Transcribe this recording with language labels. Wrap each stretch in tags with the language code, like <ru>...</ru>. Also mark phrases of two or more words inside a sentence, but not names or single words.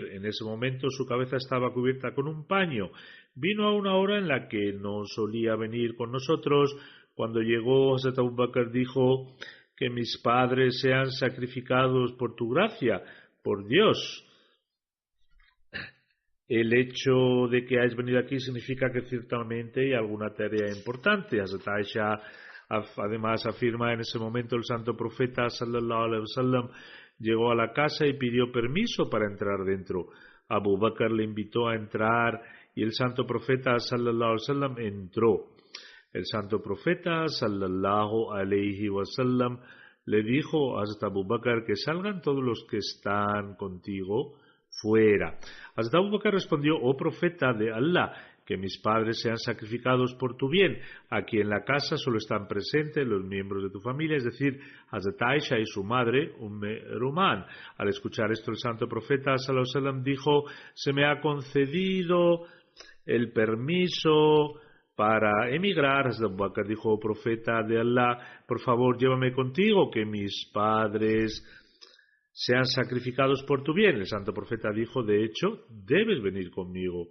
<es>En ese momento su cabeza estaba cubierta con un paño. Vino a una hora en la que no solía venir con nosotros. Cuando llegó, Hazrat Abu Bakr dijo: que mis padres sean sacrificados por tu gracia, por Dios. El hecho de que hayas venido aquí significa que ciertamente hay alguna tarea importante. Hazrat Aisha además afirma: en ese momento el santo profeta</es> <ar>صلى الله عليه وسلم</ar> <es>llegó a la casa y pidió permiso para entrar dentro. Abu Bakr le invitó a entrar y el santo profeta</es> <ar>صلى الله عليه وسلم</ar> <es>entró. El santo profeta</es> <ar>صلى الله عليه وسلم</ar> <es>le dijo a Hazrat Abu Bakr que salgan todos los que están contigo fuera. Hazrat Abu Bakr respondió: oh profeta de Allah, que mis padres sean sacrificados por tu bien. Aquí en la casa solo están presentes los miembros de tu familia, es decir, Hazrat Aisha y su madre, Ruman. Al escuchar esto, el santo profeta</es> <ar>صلى الله عليه وسلم</ar> <es>dijo: se me ha concedido el permiso para emigrar. Hazrat Abu Bakr dijo: oh profeta de Allah, por favor llévame contigo, que mis padres sean sacrificados por tu bien. El santo profeta dijo: de hecho, debes venir conmigo.</es>